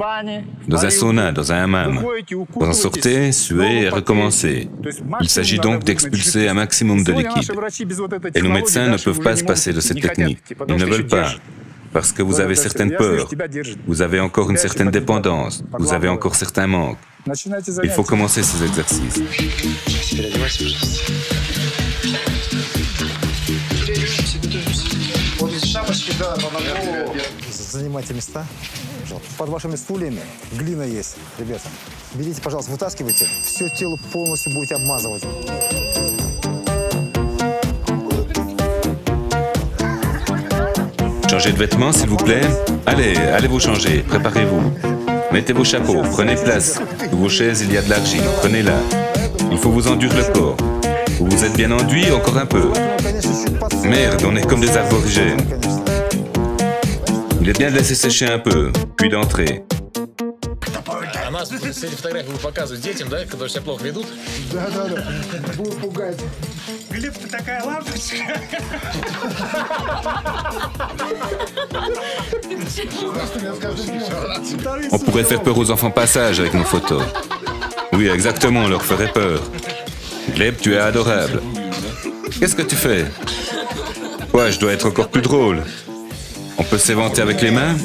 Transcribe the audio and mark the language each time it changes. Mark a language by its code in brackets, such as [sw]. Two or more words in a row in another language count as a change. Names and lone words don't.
[fr] Dans un sauna, dans un hammam. Vous en sortez, suer et recommencer. Il s'agit donc d'expulser un maximum de liquide. Et nos médecins ne peuvent pas se passer de cette technique. Ils ne veulent pas. Parce que vous avez certaines peurs, vous avez encore une certaine dépendance, vous avez encore certains manques. Il faut commencer ces exercices. [ru] Занимайте места. Под вашими стульями глина есть, ребята. Берите, пожалуйста, вытаскивайте. Все тело полностью будете обмазывать. [fr] Changez de vêtements, s'il vous plaît. Allez, allez vous changer, préparez-vous. Mettez vos chapeaux, prenez place. Sous vos chaises, il y a de l'argile, prenez-la. Il faut vous enduire le corps. Vous vous êtes bien enduit, encore un peu. Merde, on est comme des aborigènes. Il est bien de laisser sécher un peu, puis d'entrer. [ru] А нас с этих фотографий вы показываете детям, да, которые себя плохо ведут? Да. Будут пугать. Глеб, ты такая лампочка. [fr] On pourrait faire peur aux enfants passage avec nos photos. Oui, exactement, on leur ferait peur. Gleb, tu es adorable. Qu'est-ce que tu fais? Quoi, je dois être encore plus drôle. On peut s'éventer avec les mains?